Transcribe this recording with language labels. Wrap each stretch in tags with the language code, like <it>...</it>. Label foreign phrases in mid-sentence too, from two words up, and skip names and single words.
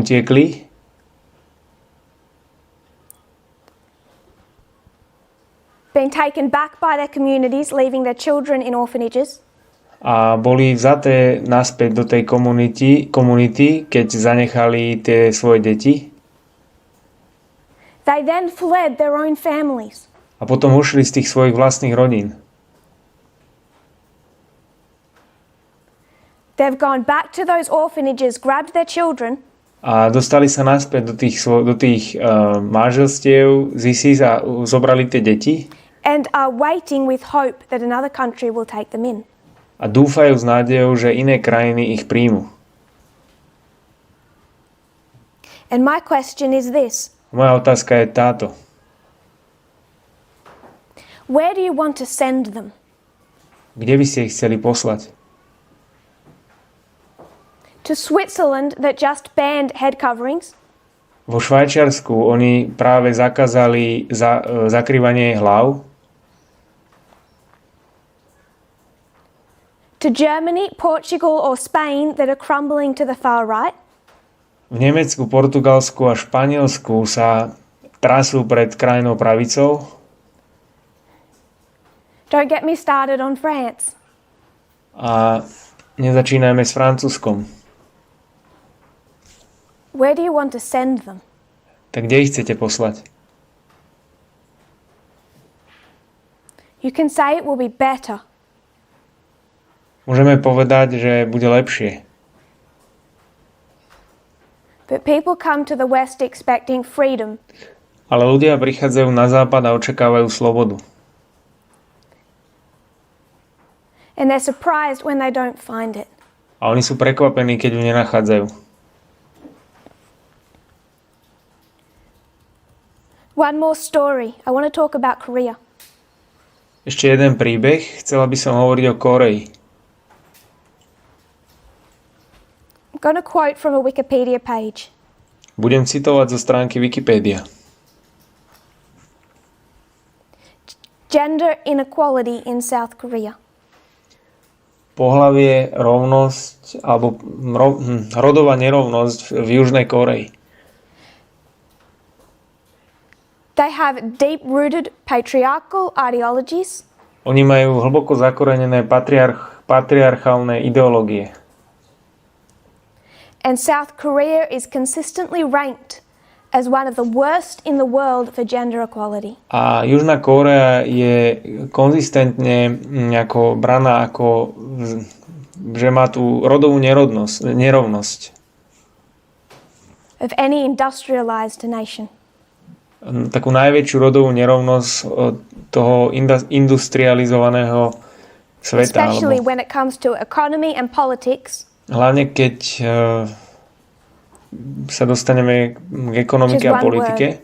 <sk>utiekli</sk> <en>being taken back by their communities, leaving their children in orphanages.</en> <sk>A boli vzaté naspäť do tej komunity, keď zanechali tie svoje deti.</sk> <en>They then fled their own families.</en> <sk>A potom ušli z tých svojich vlastných rodín.</sk> <en>They've gone back to those orphanages, grabbed their children.</en> <sk>A dostali sa naspäť do tých manželstiev z ISIS a zobrali tie deti.</sk> <en>And are waiting with hope that another country will take them in.</en> <sk>A dúfajú s nádejou, že iné krajiny ich príjmu.</sk> <en>And my question is this.</en> <sk>Moja otázka je táto.</sk> <en>Where do you want to send them?</en> <sk>Kde by ste ich chceli poslať?</sk> <en>To Switzerland that just banned head coverings?</en> <sk>Vo Švajčiarsku oni práve zakázali zakrývanie hlav.</sk> <en>To Germany, Portugal or Spain that are crumbling to the far right?</en> <sk>V Nemecku, Portugalsku a Španielsku sa trasú pred krajnou pravicou.</sk> <en>Don't get me started on France.</en> <sk>A nezačínajme s Francúzskom.</sk> <en>Where do you want to send them?</en> <sk>Tak kde ich chcete poslať?</sk> <en>You can say it will be better.</en> <sk>Môžeme povedať, že bude lepšie.</sk> <en>But people come to the West expecting freedom.</en> <sk>Ale ľudia prichádzajú na západ a očakávajú slobodu.</sk> <en>And they're surprised when they don't find it.</en> <sk>A oni sú prekvapení, keď ju nenachádzajú.</sk> <en>One more story. I want to talk about Korea.</en> <sk>Ešte jeden príbeh. Chcela by som hovoriť o Koreji.</sk> <en>I'm going to quote from a Wikipedia page.</en> <sk>Budem citovať zo stránky Wikipedia.</sk> <en>Gender inequality in South Korea.</en> <sk>Pohlavie, rovnosť alebo rodová nerovnosť v Južnej Koreji.</sk> <en>They have deep-rooted patriarchal ideologies.</en> <sk>Oni majú hlboko zakorenené patriarchálne ideológie.</sk> <en>And South Korea is consistently ranked as one of the worst in the world for gender equality.</en> <sk>A Južná Kórea je konzistentne ako braná ako, že má tú rodovú nerovnosť.</sk> <en>Of any industrialized nation.</en> <sk>Takú najväčšiu rodovú nerovnosť toho industrializovaného sveta.</sk> <en>Especially when it comes to economy and politics.</en> <sk>Hlavne keď sa dostaneme k ekonomike a politike.</sk>